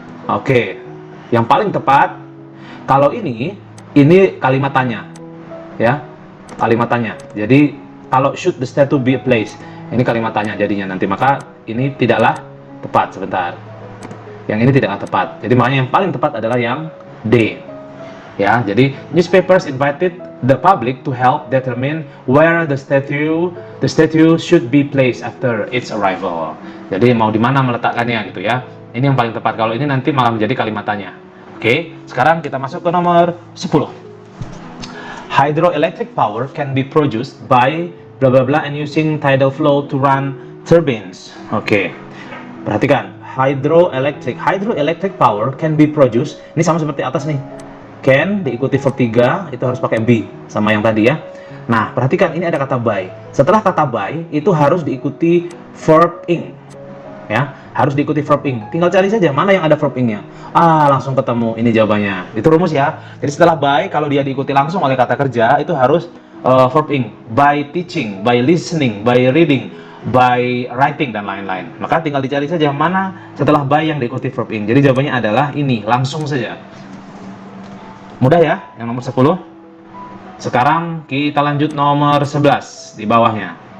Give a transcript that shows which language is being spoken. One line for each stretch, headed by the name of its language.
Indonesian: Oke, yang paling tepat kalau ini kalimat tanya ya, kalimat tanya. Jadi kalau
English: should the statue be placed,
Indonesian: ini kalimat tanya jadinya nanti, maka ini tidaklah tepat. Sebentar, yang ini tidaklah tepat, jadi makanya yang paling tepat adalah yang D ya. Jadi
English: newspapers invited the public to help determine where the statue should be placed after its arrival.
Indonesian: Jadi mau di mana meletakkannya gitu ya. Ini yang paling tepat. Kalau ini nanti malah menjadi kalimat tanya. Oke, sekarang kita masuk ke nomor 10.
English: Hydroelectric power can be produced by bla bla bla and using tidal flow to run turbines.
Indonesian: Oke. Perhatikan,
English: hydroelectric power can be produced.
Indonesian: Ini sama seperti atas nih. Can diikuti verb 3, itu harus pakai be sama yang tadi ya. Nah, perhatikan ini ada kata by. Setelah kata by itu harus diikuti verb ing. Ya, harus diikuti verb ing. Tinggal cari saja mana yang ada verb ing-nya. Langsung ketemu, ini jawabannya. Itu rumus ya. Jadi setelah by, kalau dia diikuti langsung oleh kata kerja, itu harus verb ing.
English: By teaching, by listening, by reading, by writing
Indonesian: dan lain-lain. Maka tinggal dicari saja mana setelah by yang diikuti verb ing. Jadi jawabannya adalah ini, langsung saja. Mudah ya, yang nomor 10. Sekarang kita lanjut nomor 11 di bawahnya.